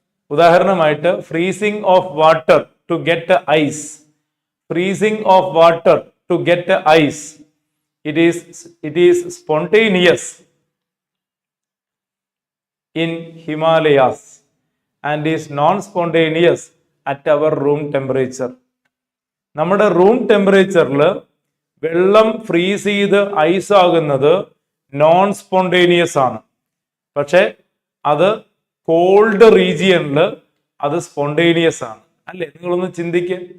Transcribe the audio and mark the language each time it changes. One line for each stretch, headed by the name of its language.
English: ഉദാഹരണമായിട്ട് freezing of water to get ice. Freezing of water to get ice. It is spontaneous in Himalayas and is non-spontaneous at our room temperature.
Malayalam: നമ്മുടെ room ടെമ്പറേച്ചറിൽ വെള്ളം freeze ചെയ്ത് ice ആകുന്നത് non spontaneous ആണ്. പക്ഷെ അത് called റീജിയനിൽ അത് സ്പോണ്ടേനിയസ് ആണ്. അല്ലേ? നിങ്ങളൊന്ന് ചിന്തിക്കുക.